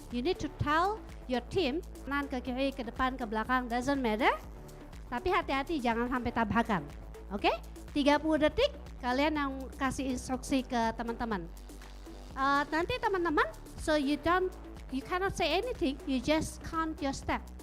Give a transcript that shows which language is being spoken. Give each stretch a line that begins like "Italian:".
English: You need to tell your team,
Indonesian: kanan ke kiri, ke depan, ke belakang,
English: doesn't matter.
Indonesian: Tapi hati-hati jangan sampai tabrakan. Oke? 30 detik kalian yang kasih instruksi ke teman-teman. Nanti teman-teman,
English: so you cannot say anything, you just count your step.